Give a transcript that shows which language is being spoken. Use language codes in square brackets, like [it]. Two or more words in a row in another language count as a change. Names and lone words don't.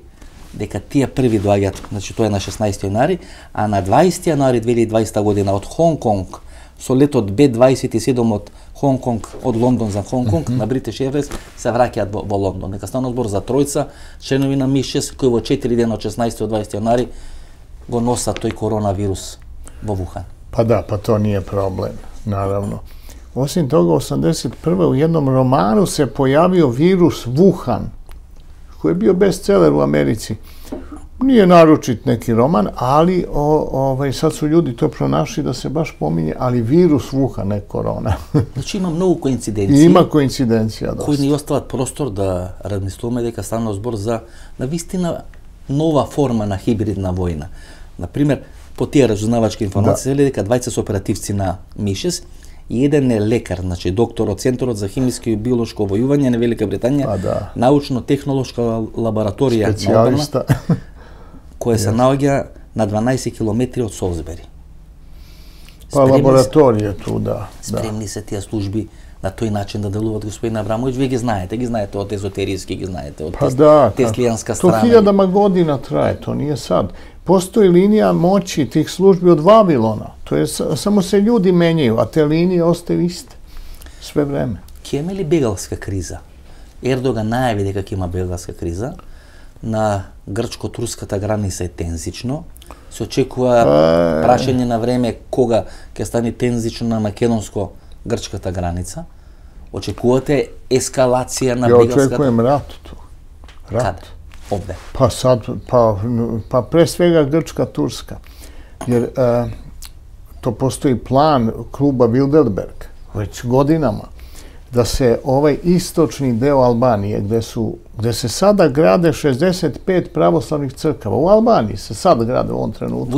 [mk] Дека тие први доаѓаат, значи тоа е на 16 јануари, а на 20 јануари 2020 година од Хонг Конг со летот Б-27 од Хонг Конг, од Лондон за Хонг Конг, на British Airways се враќаат во Лондон. Нека стана збор за тројца членови на МИ-6 кои во 4 дена од 16 до 20 јануари го носат тој коронавирус во Вухан. [sr] Pa da, pa to nije problem, naravno. Osim toga, 81. u jednom romanu se pojavio virus Wuhan, koji je bio bestseller u Americi. Nije naročit neki roman, ali sad su ljudi to pronašli da se baš pominje, ali virus Wuhan, ne korona. [mk] Значи има многу коинциденции. Има коинциденција доста. Кои ни остават простор да размислуваме дека стана збор за навистина нова форма на хибридна војна. Например, по тие разузнавачки информации дека двајца се оперативци на МИ-6 и еден е лекар, значи доктор од Центарот за химиско и биолошко војување на Велика Британија, научно-технолошка лабораторија на одбрана, која се наоѓа на 12 километри од Солсбери. Па лабораторија ту, да. Спремни се тие служби на тој начин да делуваат, господин Аврамович, вие ги знаете од езотеријски, ги знаете од теслијанска страна. [sr] To hiljadama godina traje, to nije sad. Postoji linija moći tih službi od Vavilona. To je, samo se ljudi menjaju, a te linije ostaju iste sve vreme. [mk] Ќе има ли бегалска криза? Ердоган најави дека ќе има бегалска криза. На грчко-турската граница е тензично. Се очекува прашање на време кога ќе стане тензично на македонско-грчката граница. Очекувате ескалација на бегалската... [sr] Ja očekujem rat tu. Rat. Kad? Ovde? Pa sad, pa pre svega Grčka-Turska. Jer to postoji plan kluba Bilderberg već godinama da se ovaj istočni deo Albanije, gde se sada grade 65 pravoslavnih crkava, u Albaniji se sad grade u ovom trenutku.